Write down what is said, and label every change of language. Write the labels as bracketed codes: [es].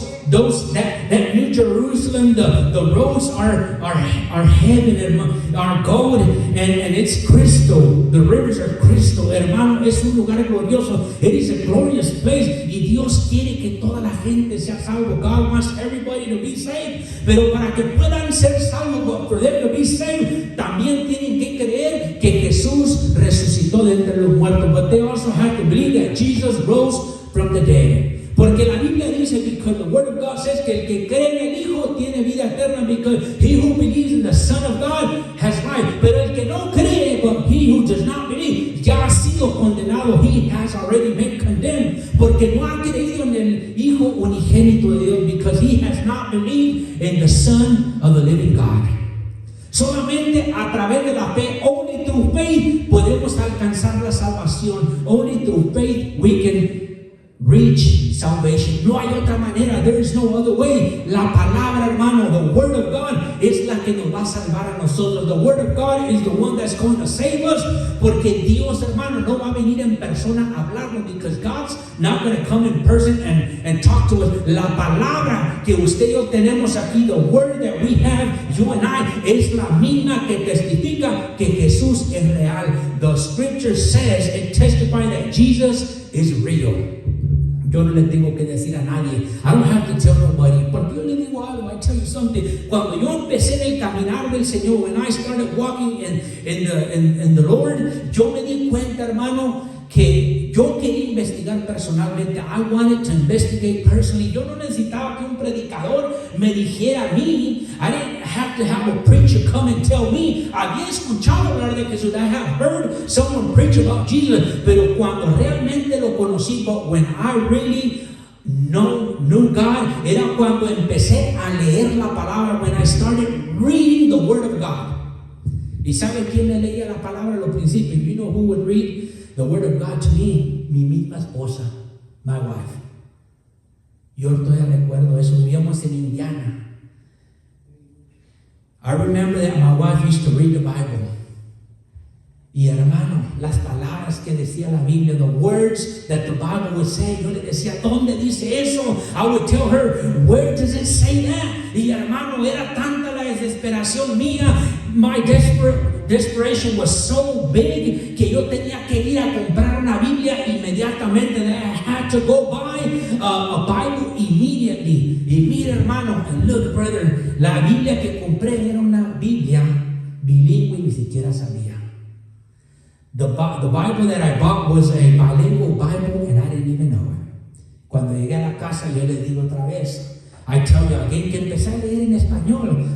[en] That New Jerusalem, the roads are heaven, hermano, are gold, and it's crystal. The rivers are crystal, hermano. [es] Es un lugar glorioso. [en] It is a glorious place. [es] Y Dios quiere que toda la gente sea salvo. [en] God wants everybody to be saved. [es] Pero para que puedan ser salvos, [en] for them to be saved, [es] también tienen que creer que Jesús resucitó de entre los muertos. [en] But they also have to believe that Jesus rose from the dead. [es] Porque la Biblia dice, [en] because the Word of God says, [es] que el que cree en el Hijo tiene vida eterna, [en] because he who believes in the Son of God has life. [es] Pero el que no cree, [en] but he who does not believe, [es] ya ha sido condenado. [en] He has already been condemned. [es] Porque no ha creído en el Hijo unigénito de Dios, [en] because he has not believed in the Son of the living God. [es] Solamente a través de la fe, [en] only through faith, [es] podemos alcanzar la salvación. [en] Only through faith we can reach salvation. [es] No hay otra manera. [en] There is no other way. [es] La palabra, hermano, [en] the Word of God [es] es la que nos va a salvar a nosotros. [en] The Word of God is the one that's going to save us. [es] Porque Dios, hermano, no va a venir en persona a hablarnos, [en] because God's not going to come in person and talk to us. [es] La palabra que usted y yo tenemos aquí, [en] the Word that we have, you and I, [es] es la misma que testifica que Jesús es real. [en] The Scripture says, it testifies that Jesus is real. [es] Yo no le tengo que decir a nadie. [en] I don't have to tell nobody. [es] Porque yo le digo algo. [en] I tell you something. [es] Cuando yo empecé en el caminar del Señor, [en] when I started walking in the Lord, [es] yo me di cuenta, hermano, que yo quería investigar personalmente. [en] I wanted to investigate personally. [es] Yo no necesitaba que un predicador me dijera a mí. [en] I didn't have to have a preacher come and tell me. [es] Había escuchado hablar de Jesús. [en] I have heard someone preach about Jesus. [es] Pero cuando realmente lo conocí, [en] but when I really knew God, [es] era cuando empecé a leer la palabra, [en] when I started reading the Word of God. [es] ¿Y sabe quién me leía la palabra al principio? [en] You know who would read the Word of God to me? [es] Mi misma esposa, [en] my wife. [es] Yo todavía recuerdo eso. Vivíamos en Indiana. [en] I remember that my wife used to read the Bible. [es] Y hermano, las palabras que decía la Biblia, [en] the words that the Bible would say, [es] yo le decía, ¿dónde dice eso? [en] I would tell her, where does it say that? [es] Y hermano, era tanta la desesperación mía. [en] My desperation was so big [es] que yo tenía que ir a comprar una Biblia inmediatamente. [en] That I had to go buy a Bible immediately. [es] Y mira, hermano, [en] and look, brother, [es] la Biblia que compré era una Biblia bilingüe, ni siquiera sabía. [en] The Bible that I bought was a bilingual Bible, and I didn't even know it. [es] Cuando llegué a la casa, yo le digo otra vez, [en] I tell you again, [es] que empecé a leer en español.